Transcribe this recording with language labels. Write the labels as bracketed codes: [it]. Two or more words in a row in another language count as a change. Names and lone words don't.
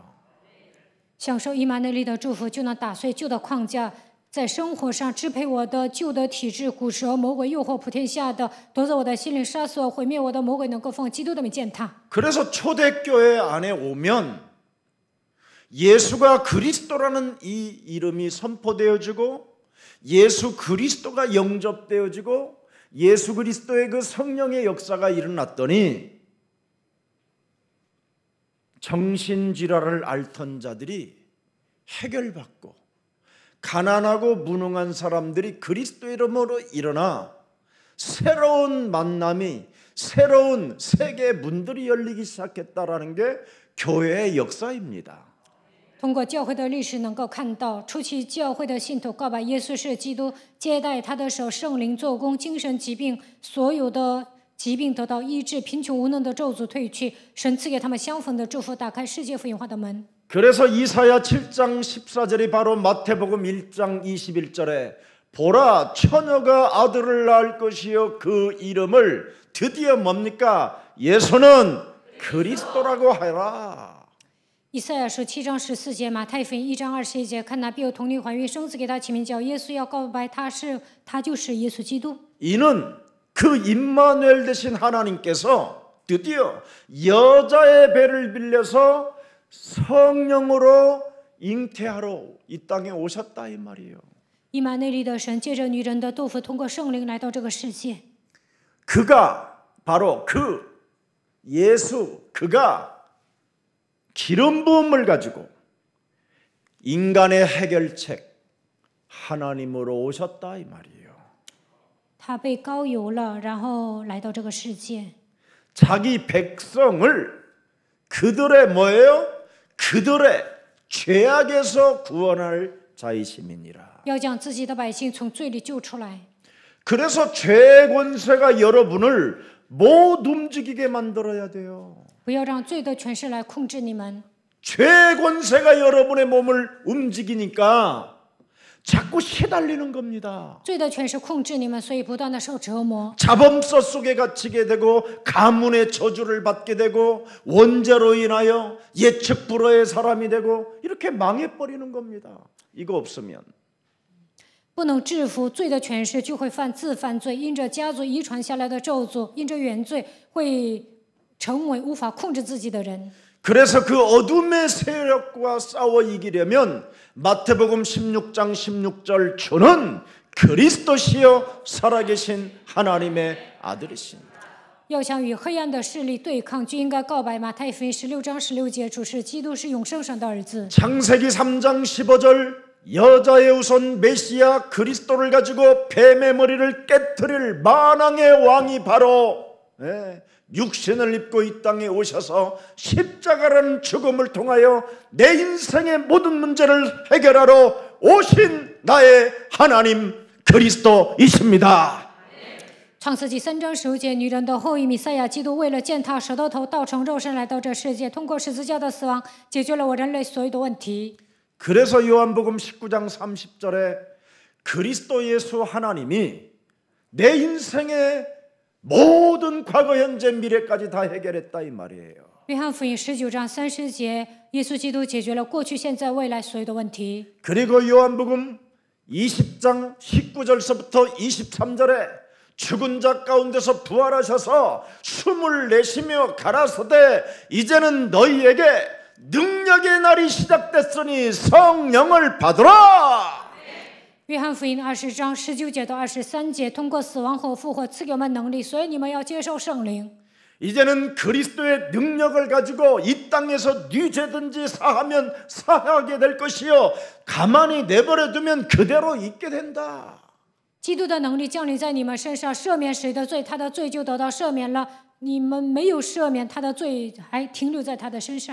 [zh] 享受以马内利的祝福，就能打碎旧的框架，在生活上支配我的旧的体制，古蛇魔鬼诱惑普天下的，夺走我的心灵，杀死我，毁灭我的魔鬼，能够奉基督的名践踏。 [ko] 그래서 초대교회 안에 오면 예수가 그리스도라는 이 이름이 선포되어지고 예수 그리스도가 영접되어지고 예수 그리스도의 그 성령의 역사가 일어났더니 정신질환을 앓던 자들이 해결받고 가난하고 무능한 사람들이 그리스도 이름으로 일어나 새로운 만남이 새로운 세계 문들이 열리기 시작했다라는 게 교회의 역사입니다. [zh] 通过教会的历史能够看到，初期教会的信徒告白耶稣是基督，接待他的时候，圣灵做工，精神疾病所有的疾病得到医治，贫穷无能的咒诅退去，神赐给他们相逢的祝福，打开世界福音化的门。 [ko] 그래서 이사야 7장 14절이 바로 마태복음 1장 21절에 보라 처녀가 아들을 낳을 것이요 그 이름을 드디어 뭡니까? 예수는 그리스도라고 하라. [zh] 以赛亚书7章14节，马太福音1章21节，看哪必有童女怀孕生子，给他起名叫耶稣，要告白他就是耶稣基督。 [ko] 이는 그 임마누엘 되신 하나님께서 드디어 여자의 배를 빌려서 성령으로 잉태하러 이 땅에 오셨다 이 말이에요. [zh] 以马内利的神借着女人的肚腹，通过圣灵来到这个世界。 [ko] 그가 바로 그 예수 그가 기름 부음을 가지고 인간의 해결책 하나님으로 오셨다 이 말이에요. [zh] 他被膏油了，然后来到这个世界， [ko] 자기 백성을 그들의 뭐예요? 그들의 죄악에서 구원할 자이심이니라. [zh] 要将自己的百姓从罪里救出来。 [ko] 그래서 죄의 권세가 여러분을 못 움직이게 만들어야 돼요. [zh] 不要让罪的权势来控制你们。 [ko] 죄의 권세가 여러분의 몸을 움직이니까 자꾸 시달리는 겁니다. [zh] 罪的权势控制你们，所以不断的受折磨。 [ko] 자범서 속에 갇히게 되고 가문의 저주를 받게 되고 원죄로 인하여 예측 불허의 사람이 되고 이렇게 망해버리는 겁니다. 이거 없으면. [zh] 不能制服罪的权势，就会犯罪，因着家族遗传下来的咒诅，因着原罪会成为无法控制自己的人。 [ko] 그래서 그 어둠의 세력과 싸워 이기려면 마태복음 16장 16절 주는 그리스도시요 살아계신 하나님의 아들이십니다. [zh] 要想与黑暗的势力对抗，就应该告白马太福音16章16节，主是基督是永生神的儿子。 [ko] 창세기 3장 15절 여자의 우선 메시아 그리스도를 가지고 뱀의 머리를 깨트릴 만왕의 왕이 바로 육신을 입고 이 땅에 오셔서 십자가라는 죽음을 통하여 내 인생의 모든 문제를 해결하러 오신 나의 하나님 그리스도이십니다. [zh] 创世纪3章15节，女人的后裔弥赛亚基督为了践踏蛇的头，道成肉身来到这世界，通过十字架的死亡，解决了我人类所有的问题。 [ko] 그래서 요한복음 19장 30절에 그리스도 예수 하나님이 내 인생의 모든 과거 현재 미래까지 다 해결했다 이 말이에요. [zh] 约翰福音19章30节，耶稣基督解决了过去、现在、未来所有的问题。 [ko] 그리고 요한복음 20장 19절서부터 23절에 죽은 자 가운데서 부활하셔서 숨을 내쉬며 가라사대 이제는 너희에게 능력의 날이 시작됐으니 성령을 받으라. [zh] 约翰福音20章19节到23节，通过死亡后复活赐给我们能力，所以你们要接受圣灵。 [ko] 이제는 그리스도의 능력을 가지고 이 땅에서 네 죄든지 사하면 사하게 될 것이요 가만히 내버려 두면 그대로 있게 된다. [zh] 基督的能力降临在你们身上，赦免谁的罪，他的罪就得到赦免了。你们没有赦免，他的罪还停留在他的身上。